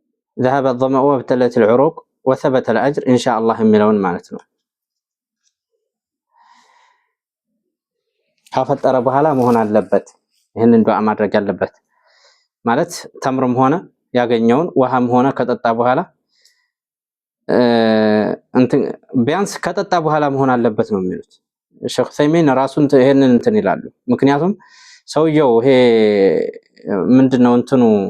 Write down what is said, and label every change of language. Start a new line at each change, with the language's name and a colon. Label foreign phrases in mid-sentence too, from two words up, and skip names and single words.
Arabic: ذهب الظمأ وابتلت العروق وثبت الأجر إن شاء الله
Amharic: የሚለውን ማለት ነው። ካፈጠረ በኋላ መሆን አለበት ይሄንን ዱዓ ማድረግ ያለበት ማለት ተምርም ሆነ ያገኘውን ውሃም ሆነ ከጠጣ በኋላ ቢያንስ ከጠጣ በኋላ መሆን አለበት ነው የሚሉት ሼክ ሰይሚን ራሱን ይሄንን እንትን ይላሉ። ምክንያቱም ሰውየው ይሄ ምንድነው እንትኑ